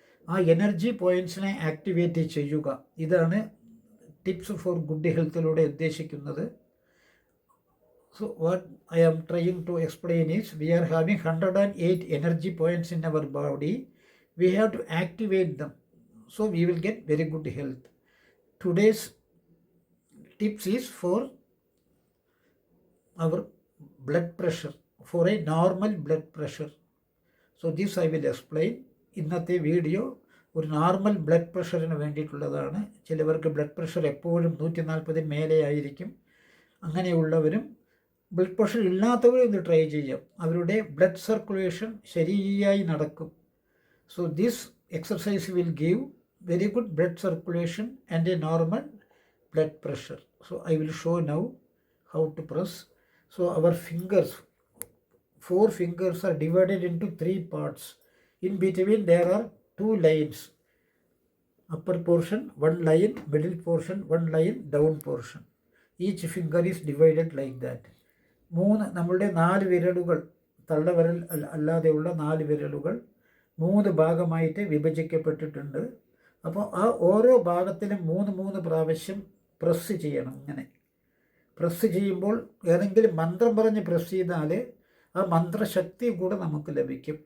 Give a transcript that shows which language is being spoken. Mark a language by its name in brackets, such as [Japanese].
[Malayalam] ആ energy പോയിൻറ്റ്സിനെ activate ചെയ്യുക. ഇതാണ് ടിപ്സ് ഫോർ ഗുഡ് ഹെൽത്തിലൂടെ ഉദ്ദേശിക്കുന്നത്. [English] So what I am trying to explain is we are having 108 energy points in our body. We have to activate them. So we will get very good health. Today's tips is for our blood pressure, for a normal blood pressure. So this I will explain. [Malayalam] ഇന്നത്തെ video ഒരു normal blood പ്രഷറിന് വേണ്ടിയിട്ടുള്ളതാണ്. ചിലവർക്ക് blood pressure എപ്പോഴും 140 മേലെ ആയിരിക്കും. അങ്ങനെയുള്ളവരും blood pressure ഇല്ലാത്തവരും ഇത് try ചെയ്യാം. അവരുടെ ബ്ലഡ് സർക്കുലേഷൻ ശരിയായി നടക്കും. [English] So this exercise will give very good blood circulation and a normal blood pressure. So I will show now how to press. So our fingers, 4 fingers are divided into 3 parts. In between there are 2 lines. Upper portion 1 line, middle portion 1 line, down portion. Each finger is divided like that. [Malayalam] നമ്മളുടെ 4 വിരലുകൾ, തള്ളവിരൽ അല്ലാതെയുള്ള 4 വിരലുകൾ 3 ഭാഗമായിട്ട് വിഭജിക്കപ്പെട്ടിട്ടുണ്ട്. അപ്പോൾ ആ ഓരോ ഭാഗത്തിലും 3 പ്രാവശ്യം പ്രസ് ചെയ്യണം. ഇങ്ങനെ പ്രസ് ചെയ്യുമ്പോൾ ഏതെങ്കിലും മന്ത്രം പറഞ്ഞ് പ്രസ് ചെയ്താൽ ആ മന്ത്രശക്തി കൂടെ നമുക്ക് ലഭിക്കും.